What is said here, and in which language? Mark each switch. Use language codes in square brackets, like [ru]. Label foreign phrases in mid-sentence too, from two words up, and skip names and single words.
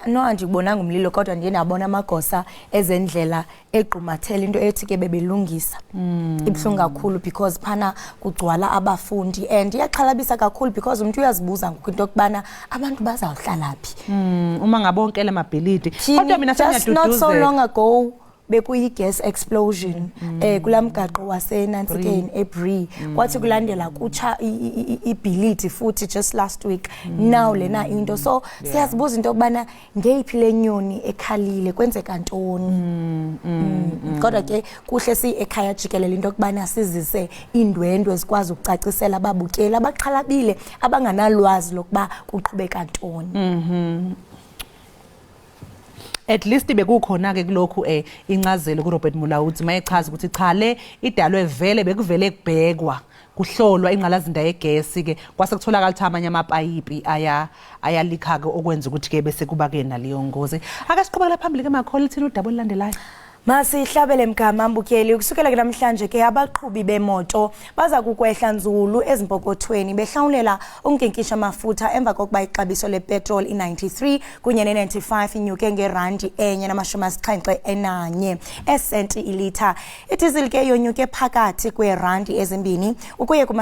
[xh] andibonanga umlilo kodwa ndiye nabona amagosa ezendlela egqumathela into ethi ke bebelungisa ibhlungu kakhulu because phana kugcwala abafundi and iyaxhalabisa kakhulu because umuntu uyazibuza ngokunto okubana abantu bazawuhlala phi [zu] uma ngabonke lamabhilidi kodwa mina [en] just not so long ago [xh] bekuyi gas explosion kulamgaqo waseNansikeni eBree kwathi kulandela kucha ibhilidi futhi [en] just last week now [xh] lena into so siyazibuza into okubana ngeyiphi lenyoni ekhalile kwenzeka ntoni kodwa ke kuhle si Ekhaya Jikelele into okubana sizise indwendwe ezikwazi ukucacisela ababukeli abaxhalabile abanganalwazi lokuba kuqhubeka ntoni [en] at least [zu] bekukhona ke kulokhu incazelo ku Robert Mulawuthi mayechaza ukuthi cha le idalwe vele bekuvele kubhekwa kuhlolwa ingqalazinda yegesi ke kwase kutholakala ukuthi amanye amapayipi ayalikha ke okwenza ukuthi ke bese kuba ke naleyo ngozi akasiqhubekela phambili ke makholi thina udaba olandelayo [xh] Masihlabele mgama mbukeli ukusukela namhlanje ke abaqhubi bemoto baza kukwehla nzulu ezimpokothweni behlawulela unkinkisha amafutha emva kokuba ixabiso lepetrol i93 kunye ne95 inyuke ngerandi enye na71 esenti ilitha idizili ke yonyuke phakathi kwerandi ezimbini ukuye